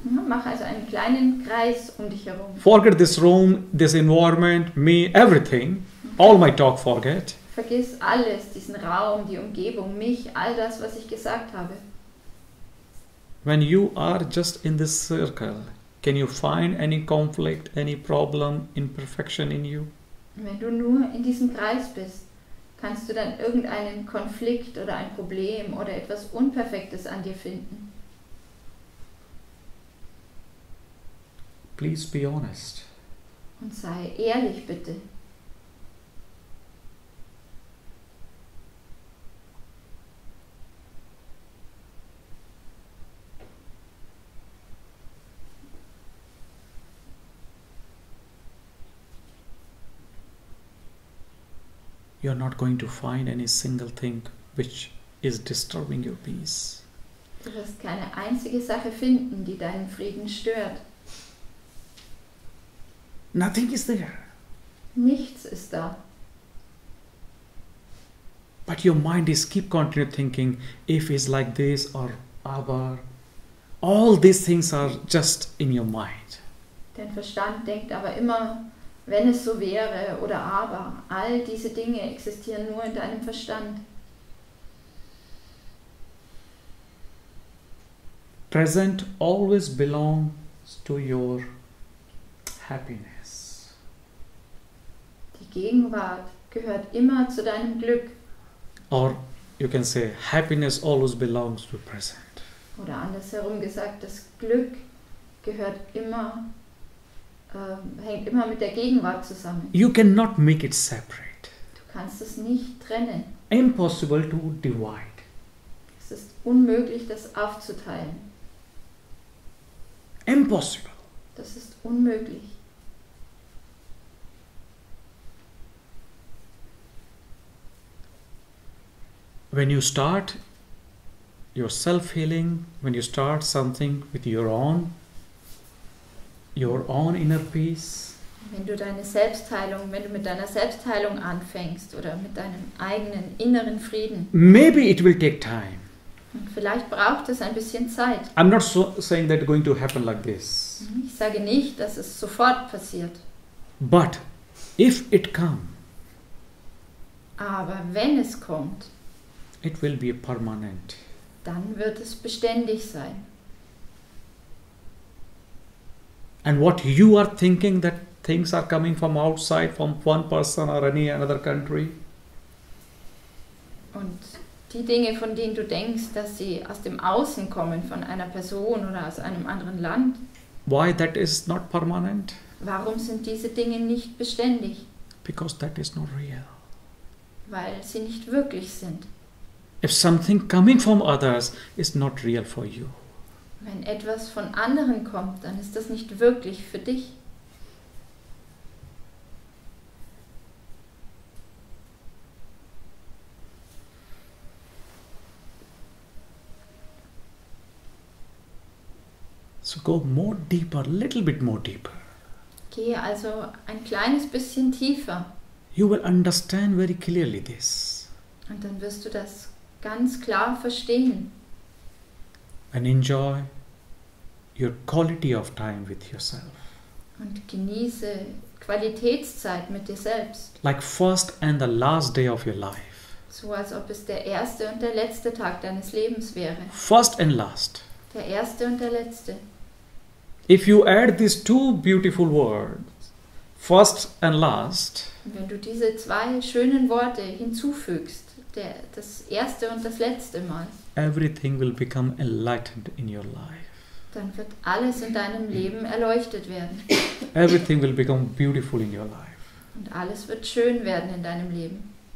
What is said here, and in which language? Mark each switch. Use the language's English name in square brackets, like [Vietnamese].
[German] Mach also einen kleinen Kreis um dich herum. [English] Forget this room, this environment, me, everything. all my talk forget. [German] Vergiss alles, diesen Raum, die Umgebung, mich, all das, was ich gesagt habe. [English] When you are just in this circle, can you find any conflict, any problem, imperfection in you? [German] Wenn du nur in diesem Kreis bist, kannst du dann irgendeinen Konflikt oder ein Problem oder etwas Unperfektes an dir finden. [English] Please be honest. [German] Und sei ehrlich, bitte. [English] You are not going to find any single thing which is disturbing your peace. [German] Du wirst keine einzige Sache finden, die deinen Frieden stört. [English] Nothing is there. [German] Nichts ist da. [English] But your mind is keep continue thinking, if it's like this or aber. All these things are just in your mind. [German] Dein Verstand denkt aber immer, wenn es so wäre oder aber. All diese Dinge existieren nur in deinem Verstand. [English] Present always belongs to your happiness. [German] Die Gegenwart gehört immer zu deinem Glück. [English] Or you can say happiness always belongs to present. [German] Oder andersherum gesagt, das Glück gehört immer, hängt immer mit der Gegenwart zusammen. [English] You cannot make it separate. [German] Du kannst es nicht trennen. [English] Impossible to divide. [German] Es ist unmöglich, das aufzuteilen. [English] Impossible. [German] Das ist unmöglich. [English] When you start your self-healing, when you start something with your own inner peace, [German] Wenn du mit deiner Selbstheilung anfängst oder mit deinem eigenen inneren Frieden, [English] maybe it will take time. [German] und vielleicht braucht es ein bisschen Zeit. [English] I'm not saying that it's going to happen like this. [German] Ich sage nicht, dass es sofort passiert. [English] But if it comes, [German] Aber wenn es kommt, [English] it will be permanent. [German] dann wird es beständig sein. [English] And what you are thinking that things are coming from outside, from one person or any another country, [German] Und die Dinge, von denen du denkst, dass sie aus dem Außen kommen, von einer Person oder aus einem anderen Land, [English] why that is not permanent? [German] warum sind diese Dinge nicht beständig? [English] Because that is not real. [German] Weil sie nicht wirklich sind. [English] If something coming from others is not real for you, [German] Wenn etwas von anderen kommt, dann ist das nicht wirklich für dich. [English] so go more deeper, little bit more deeper. [German] Gehe also ein kleines bisschen tiefer [English] You will understand very clearly this [German] und dann wirst du das ganz klar verstehen. [English] and enjoy your quality of time with yourself. [German] Und genieße Qualitätszeit mit dir selbst, [English] Like first and the last day of your life. [German] so als ob es der erste und der letzte Tag deines Lebens wäre. [English] First and last. [German] Der erste und der letzte. [English] If you add these two beautiful words, first and last, [German] Und wenn du diese zwei schönen Worte hinzufügst, das erste und das letzte Mal, [English] everything will become enlightened in your life. [German] dann wird alles in deinem Leben erleuchtet werden. [English] Everything will become beautiful in your life. [German] Und alles wird schön werden in deinem Leben.